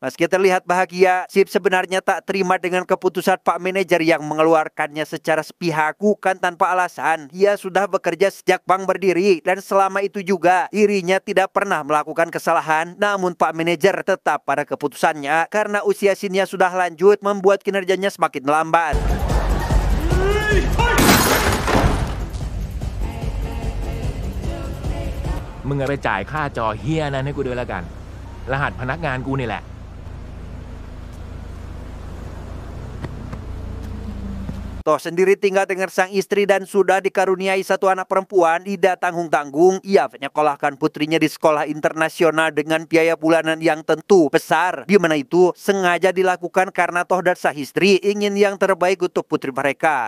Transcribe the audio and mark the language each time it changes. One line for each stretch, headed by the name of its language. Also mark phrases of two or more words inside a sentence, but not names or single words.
Indonesian: Meski terlihat bahagia, Shin sebenarnya tak terima dengan keputusan pak manajer yang mengeluarkannya secara sepihak bukan tanpa alasan. Ia sudah bekerja sejak bank berdiri dan selama itu juga dirinya tidak pernah melakukan kesalahan, namun pak manajer tetap pada keputusannya karena usia Shinnya sudah lanjut membuat kinerjanya semakin lambat.
Thai: มึงไปจ่ายค่าจอเฮียนั้นให้กูด้วยละกันรหัสพนักงานกูนี่แหละ
Indonesian: Toh sendiri tinggal dengan sang istri dan sudah dikaruniai satu anak perempuan. Tidak tanggung-tanggung, ia menyekolahkan putrinya di sekolah internasional dengan biaya bulanan yang tentu besar. Di mana itu sengaja dilakukan karena Toh dan sang istri ingin yang terbaik untuk putri mereka.